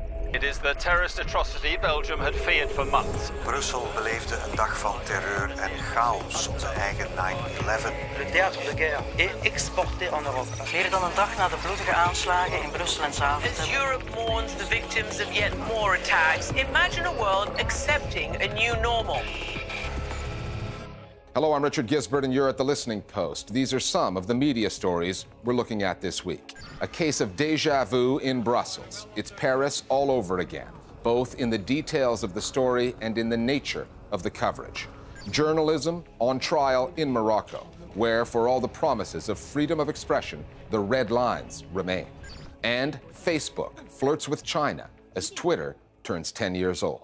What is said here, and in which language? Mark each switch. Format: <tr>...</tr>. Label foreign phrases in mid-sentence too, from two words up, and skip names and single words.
<en>It is the terrorist atrocity Belgium had feared for months.</en> <nl>Brussel beleefde een dag van terreur en chaos op zijn eigen 9/11.</nl> <fr>Le théâtre de guerre est exporté en Europe.</fr> <nl>Meer dan een dag na de bloedige aanslagen in Brussel en Zaventem.</nl> <en>As Europe mourns the victims of yet more attacks, imagine a world accepting a new normal. Hello, I'm Richard Gisbert, and you're at The Listening Post. These are some of the media stories we're looking at this week. A case of déjà vu in Brussels. It's Paris all over again, both in the details of the story and in the nature of the coverage. Journalism on trial in Morocco, where, for all the promises of freedom of expression, the red lines remain. And Facebook flirts with China as Twitter turns 10 years old.</en>